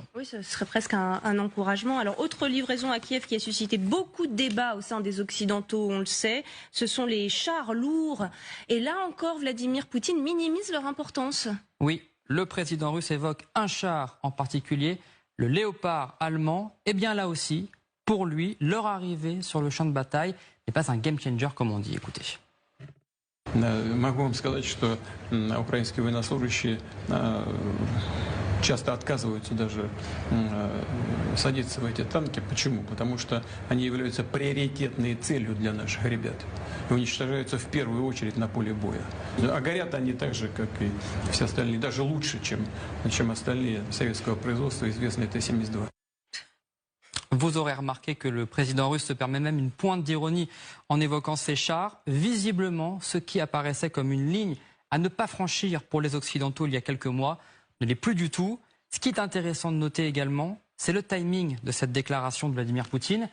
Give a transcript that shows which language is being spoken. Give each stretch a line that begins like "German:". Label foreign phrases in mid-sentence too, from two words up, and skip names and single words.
French: Oui, ce serait presque un encouragement. Alors, autre livraison à Kiev qui a suscité beaucoup de débats au sein des Occidentaux, on le sait, ce sont les chars lourds. Et là encore, Vladimir Poutine minimise leur importance. Oui, le président russe évoque un char en particulier, le Léopard allemand. Et bien là aussi, pour lui, leur arrivée sur le champ de bataille n'est pas un
English: game changer
French: comme on dit. Écoutez.
Russian: Могу вам сказать, что украинские военнослужащие часто отказываются даже садиться в эти танки. Почему? Потому что они являются приоритетной целью для наших ребят и уничтожаются в первую очередь на поле боя. А горят они так же, как и все остальные, даже лучше, чем остальные советского производства, известные Т-72.
French: Vous aurez remarqué que le président russe se permet même une pointe d'ironie en évoquant ces chars. Visiblement, ce qui apparaissait comme une ligne à ne pas franchir pour les Occidentaux il y a quelques mois ne l'est plus du tout. Ce qui est intéressant de noter également, c'est le timing de cette déclaration de Vladimir Poutine.